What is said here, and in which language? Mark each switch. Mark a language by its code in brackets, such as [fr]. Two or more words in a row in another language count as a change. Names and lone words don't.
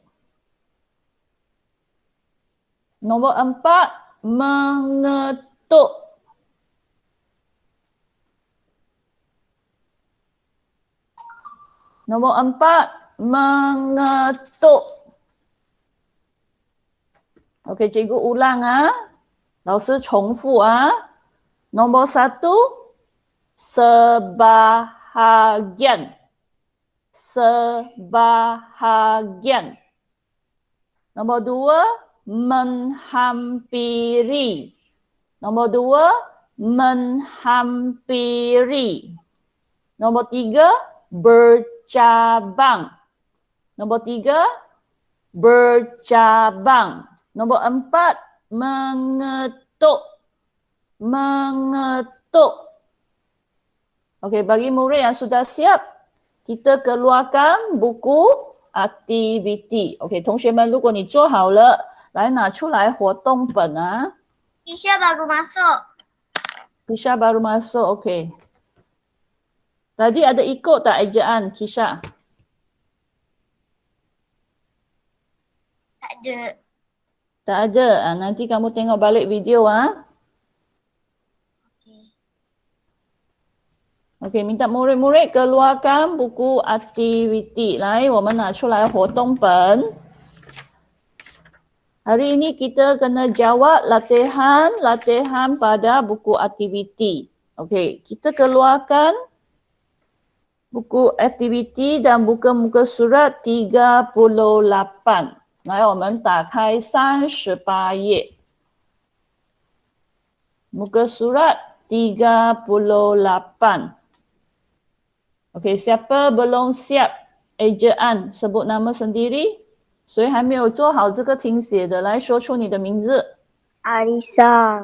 [ms] Nombor 4, mengetuk. Nombor 4, mengetuk. Okey, cikgu ulang ah. [zh] 老师重复啊。 [ms] Nombor 1, sebahagian. Sebahagian. Nombor 2, menghampiri. Nombor 2, menghampiri. Nombor 3, bercabang. Nombor 3, bercabang. Nombor 4, mengetuk. Mengetuk. Okey, bagi murid yang sudah siap, kita keluarkan buku aktiviti. [zh] OK， 同学们，如果你做好了，来拿出来活动本啊。 [ms] Kisha baru masuk. Kisha baru masuk, OK. Tadi ada ikut tak ejaan Kisha? Tak ada. Tak ada. Nanti kamu tengok balik video ah. Okey. OK， minta murid-murid keluarkan buku aktiviti. [zh] 来，我们拿出来活动本。 [ms] Hari ini kita kena jawab latihan pada buku aktiviti. Okey, kita keluarkan buku aktiviti dan buka muka surat 38. [zh] 来，我们打开38 页。 [ms] Muka surat 38. Okey, siapa belum siap ejaan sebut nama sendiri? [zh] 谁还没有做好这个听写的，来说出你的名字。 [ms] Arisa.